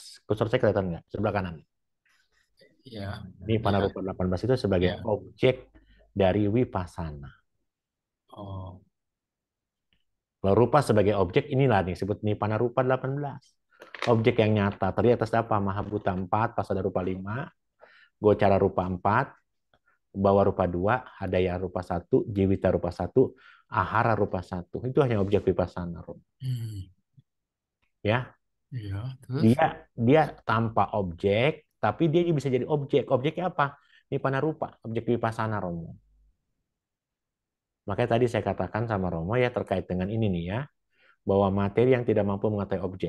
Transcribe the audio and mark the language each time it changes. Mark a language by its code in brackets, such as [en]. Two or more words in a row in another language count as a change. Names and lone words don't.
[id] Kursor saya kelihatan nggak? Sebelah kanan. Iya, Nipana iya, Rupa 18 itu sebagai iya. objek dari vipassana. Oh, Kalau rupa sebagai objek inilah nih disebut [pi] Nipana Rupa [id] 18. Objek yang nyata. Tadi atas apa? [pi] Mahabhuta 4, Pasada Rupa 5, Gocara Rupa 4, Bawa Rupa 2, Hadaya Rupa 1, Jiwita Rupa 1, Ahara Rupa 1. [id] Itu hanya objek vipassana. hmm, Ya, iya. Terus, dia tanpa objek, tapi dia bisa jadi objek. Objeknya apa? [pi] Nipana Rupa, [id] objek vipassana Romo. Makanya tadi saya katakan sama Romo ya terkait dengan ini nih ya, bahwa materi yang tidak mampu mengetahui objek.